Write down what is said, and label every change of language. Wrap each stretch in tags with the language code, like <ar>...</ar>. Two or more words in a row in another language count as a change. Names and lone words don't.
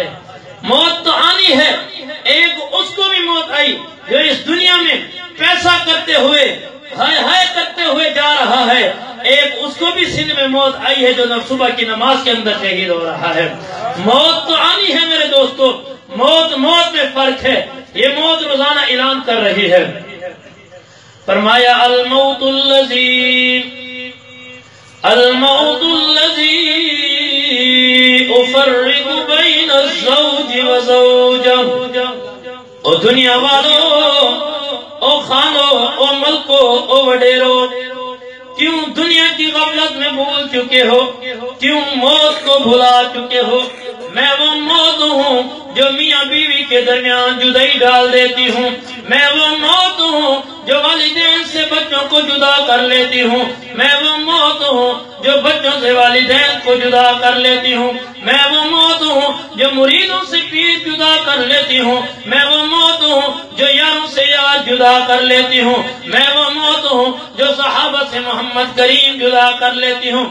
<ur>موت تو آنی ہے، ایک اس کو بھی موت آئی جو اس دنیا میں پیسہ کرتے ہوئے، ہائے ہائے کرتے ہوئے جا رہا ہے، ایک اس کو بھی سن میں موت آئی ہے جو صبح کی نماز کے اندر شہید ہو رہا ہے۔ موت تو آنی ہے میرے دوستو، موت میں فرق ہے، یہ موت روزانہ اعلان کر رہی ہے۔</ur> <ar>فرمایا الموت الذی افرق بین الزوج وزوجہ۔</ar> <ur>او دنیا والو، او خانو، او ملکو، او وڈیرو، کیوں دنیا کی غفلت میں بھول چکے ہو؟ کیوں موت کو بھلا چکے ہو؟ میں وہ موت ہوں جو میاں بیوی کے درمیان جدائی ڈال دیتی ہوں، میں وہ موت ہوں جو والدین سے بچوں کو جدا کر لیتی ہوں، میں وہ موت ہوں جو بچوں سے والدین کو جدا کر لیتی ہوں، میں وہ موت ہوں جو مریدوں سے پیر جدا کر لیتی ہوں، میں وہ موت ہوں جو یاروں سے یار جدا کر لیتی ہوں، میں وہ موت ہوں جو صحابہ سے محمد کریم جدا کر لیتی ہوں۔</ur>